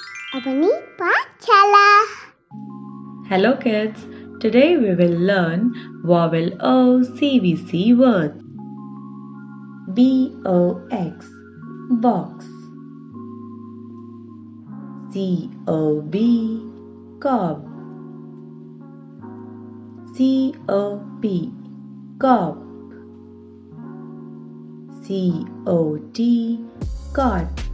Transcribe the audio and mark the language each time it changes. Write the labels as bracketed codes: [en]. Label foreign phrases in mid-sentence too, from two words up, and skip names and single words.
[en] Apani Pachala. Hello kids, today we will learn vowel O CVC words. B-O-X, box. C-O-B, cob. C-O-P, cop. C-O-T, cot.